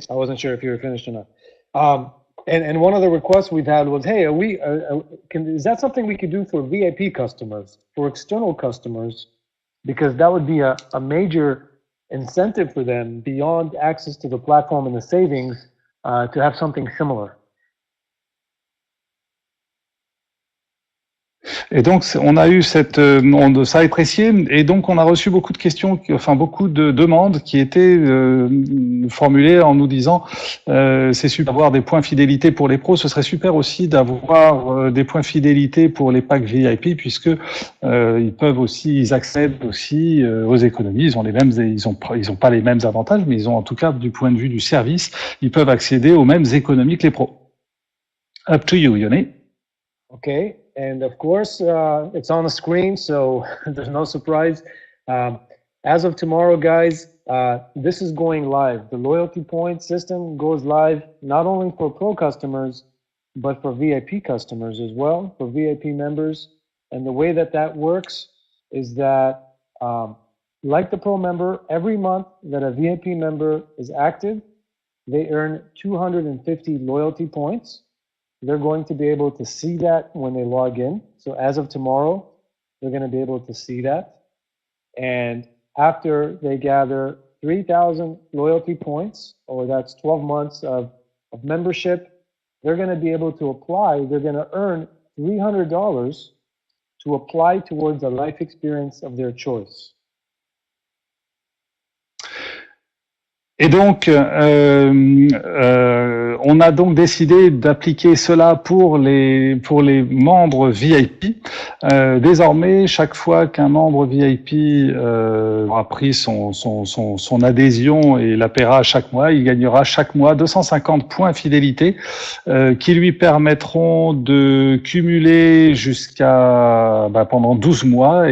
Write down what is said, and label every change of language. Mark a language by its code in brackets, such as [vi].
[en] I wasn't sure if you were finished or not. And one of the requests we've had was, hey, is that something we could do for VIP customers, for external customers? Because that would be a major incentive for them beyond access to the platform and the savings to have something similar. [fr] Et donc, on a eu ça a apprécié, et donc on a reçu beaucoup de questions, beaucoup de demandes qui étaient formulées en nous disant c'est super d'avoir des points fidélité pour les pros, ce serait super aussi d'avoir des points fidélité pour les packs VIP, puisque ils accèdent aussi aux économies. Ils ont pas les mêmes avantages, mais ils ont en tout cas du point de vue du service, ils peuvent accéder aux mêmes économies que les pros. [en] Up to you, Yoni. Okay. And of course, it's on the screen, so there's no surprise. As of tomorrow, guys, this is going live. The loyalty point system goes live not only for Pro customers, but for VIP customers as well, for VIP members. And the way that works is that, like the Pro member, every month that a VIP member is active, they earn 250 loyalty points. They're going to be able to see that when they log in. So as of tomorrow, they're going to be able to see that. And after they gather 3,000 loyalty points, or that's 12 months of membership, they're going to be able to apply. They're going to earn $300 to apply towards a life experience of their choice. [fr] Et donc, on a donc décidé d'appliquer cela pour les membres VIP. Désormais, chaque fois qu'un membre VIP aura pris son adhésion et la paiera chaque mois, il gagnera chaque mois 250 points fidélité qui lui permettront de cumuler jusqu'à pendant 12 mois.